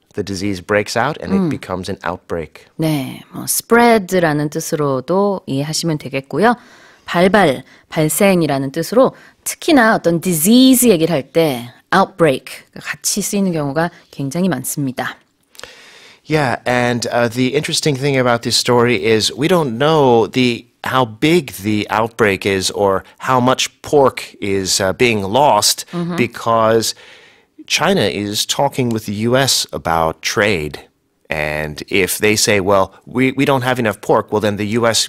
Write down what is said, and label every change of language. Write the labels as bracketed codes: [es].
[en] The disease breaks out and it becomes an outbreak. [ko] 네, spread라는 뜻으로도 이해하시면 되겠고요. 발생이라는 뜻으로 특히나 어떤 disease 얘기를 할 때 outbreak 같이 쓰이는 경우가 굉장히 많습니다. [en] Yeah, and the interesting thing about this story is we don't know how big the outbreak is or how much pork is being lost because China is talking with the U.S. about trade. And if they say, well, we don't have enough pork, well, then the U.S.